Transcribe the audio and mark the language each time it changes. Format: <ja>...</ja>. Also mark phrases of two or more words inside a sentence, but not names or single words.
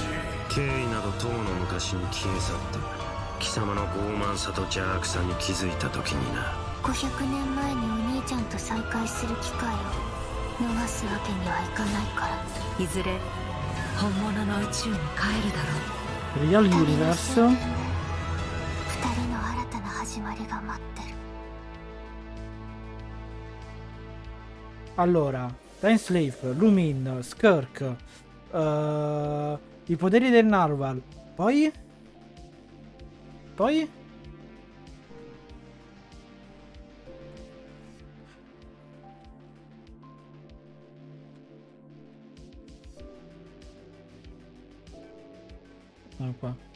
<ja>経緯などとうの昔に消え去って貴様の傲慢さと邪悪さに気づいた時にな。 500年前にお兄ちゃんと再会する機会を逃すわけにはいかないから。いずれ本物の宇宙に帰るだろう。</ja> <en>Real Universe?</en> <ja>2 人の新たな始まりが待ってる。</ja> <it>Allora, Time Slave, Lumin, Skirk, i poteri del Narwhal. Poi? Qua.</it>